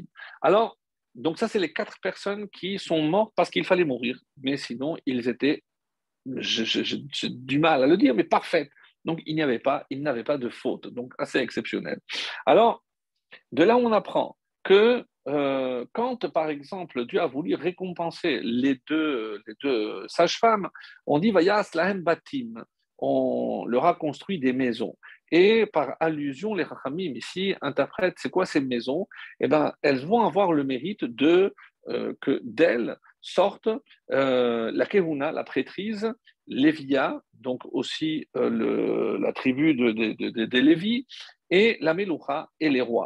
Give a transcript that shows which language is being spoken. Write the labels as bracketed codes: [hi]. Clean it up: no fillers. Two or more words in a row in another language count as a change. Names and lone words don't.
[fr] Alors, donc ça, c'est les 4 personnes qui sont mortes parce qu'il fallait mourir, mais sinon, ils étaient, j'ai du mal à le dire, mais parfaits. Donc, il n'avait pas de faute, donc assez exceptionnel. Alors, de là, on apprend que quand, par exemple, Dieu a voulu récompenser les deux sages-femmes, on dit [he] ויעש להם בתים, [fr] on leur a construit des maisons. Et par allusion, les Rachamim ici interprètent c'est quoi ces maisons? Eh bien, elles vont avoir le mérite que d'elles sortent la Kehuna, la prêtrise, Lévia, donc aussi la tribu des Lévis, et la Meloucha et les rois.